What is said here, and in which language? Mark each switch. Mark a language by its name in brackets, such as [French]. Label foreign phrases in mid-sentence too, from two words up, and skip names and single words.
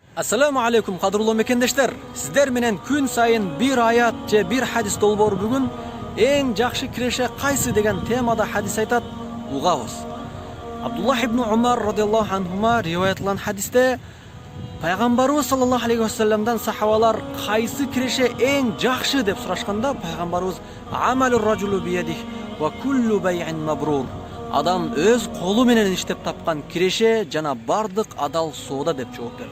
[Arabic] السلام عليكم [Kyrgyz] кадырлуу мекендештер. Силер менен күн сайын бир аят же бир хадис долбоор бүгүн эң жакшы киреше кайсы деген темада hadis айтат, угабыз. Абдуллах ибн Умар [Arabic] رضي الله عنهما [Kyrgyz] риваятлан hadiste Пайгамбарыбыз [Arabic] صلى الله عليه وسلم [Kyrgyz] сахабалар кайсы киреше эң жакшы деп сурашканда, Пайгамбарыбыз [Arabic] عمل الرجل بيده وكل بيع مبرور. [Kyrgyz] Адам өз колу менен иштеп тапкан киреше жана бардык адал соода деп жооп берди.